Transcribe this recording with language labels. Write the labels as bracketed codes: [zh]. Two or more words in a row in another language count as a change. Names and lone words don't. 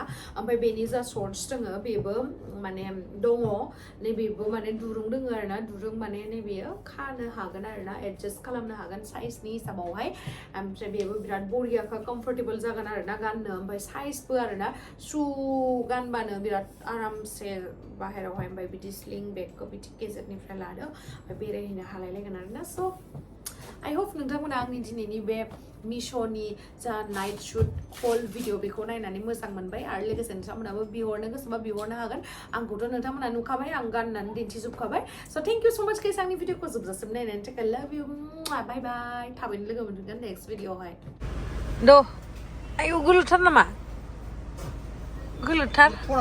[brx] ओमफ्राय बेनि जा शर्ट्स दङ बेबो माने दङ नैबेबो माने दुरुं दङ आरोना दुरुं माने नैबेयो खानो हागोन आरोना एडजास्ट खालामनो हागोन साइजनि हिसाबावहाय ओमफ्राय बेबो बिराद बरियाखा कम्फर्टेबल जागोन आरोना गाननो ओमफ्राय साइजबो आरोना शु गानबानो बिराद आरामसे बाहेरावहाय ओमफ्राय बिदि स्लिं बेगखौ बिदि गेजेरनिफ्राय लादो ओमफ्राय बेरायहैनो हालायलायगोन आरोना स' [en] I hope [brx] नोंथांमोना आंनि दिनैनि बे मिश'नि जा नाइट शुट हल भिडिअ बेखौ नायनानै मोजां मोनबाय आरो लोगोसे नोंथांमोनाबो बिहरनो गोसोबा बिहरनो हागोन आंखौथ' नोंथांमोना नुखाबाय आं गाननानै दिन्थिजोबखाबाय स' [en] thank you so much guys [brx] आंनि भिडिअखौ जोबजासिम नायनायनि थाखाय [en] love you bye bye [brx] थाबैनो लोगो मोनगोन नेक्स्ट भिडिअआवहाय द' आयौ गोलोथार नामा गोलोथार